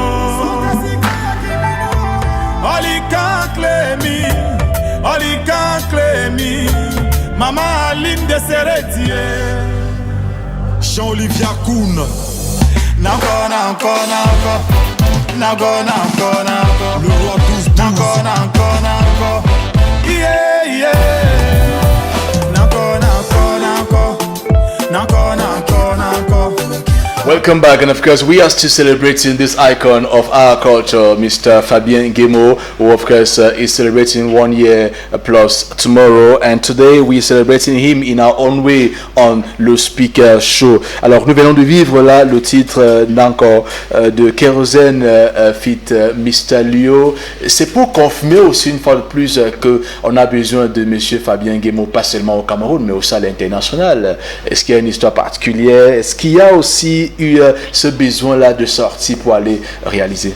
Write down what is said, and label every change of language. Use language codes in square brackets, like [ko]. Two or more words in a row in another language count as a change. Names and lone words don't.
[en] Olika klemi, Mama Aline de Seretie. Jean-Olivia Koun. Nanko, nanko, nanko. Nanko, nanko, nanko. Le roi 12-12. Nanko, nanko, nanko. Yeah, yeah. Nanko, nanko, nanko. Nanko, nanko, nanko. Welcome back, and of course we are still celebrating this icon of our culture, Mr. Fabien Nguemo, who of course is celebrating 1 year plus tomorrow, and today we are celebrating him in our own way on le Speaker Show. [fr] Alors nous venons de vivre là le titre d'encore de Kérosène fit Mr. Lio. C'est pour confirmer aussi une fois de plus que on a besoin de Monsieur Fabien Nguemo, pas seulement au Cameroun mais aussi à l'international. Est-ce qu'il y a une histoire particulière? Est-ce qu'il y a aussi eu ce besoin-là de sortie pour aller réaliser?